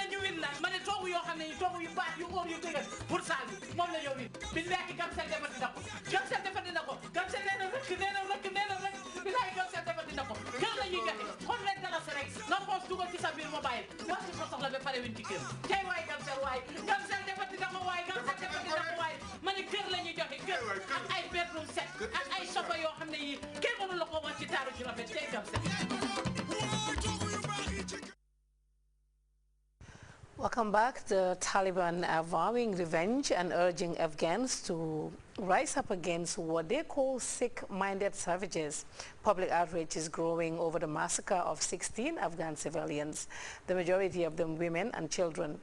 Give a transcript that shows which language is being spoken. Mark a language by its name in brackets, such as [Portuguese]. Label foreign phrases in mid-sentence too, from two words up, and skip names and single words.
[Wolof] ñu win la ma ne toogu yoo xam ne toogu yu baax yu óor yu dëgër pour saal bi moom la ñoo win billahi Gamcel defati na ko Gamcel defati na ko Gamcel nee na rek billahi Gamcel defati na ko kër la ñuy joxe $100 rek nga xoos dugal ci sa biir mobile wax ci ko soxla ba pare win ci kër tey waay Gamcel defati na ko waay Gamcel defati na ko waay ma ne kër la ñuy joxe kër ak ay [English] bedroom set [Wolof] ak ay sofa yoo xam ne yi kenn mënu la ko wax ci taaru ci rafet tey Gamcel. [English] Welcome back. The Taliban are vowing revenge and urging Afghans to rise up against what they call Sikh-minded savages. Public outrage is growing over the massacre of 16 Afghan civilians, the majority of them women and children.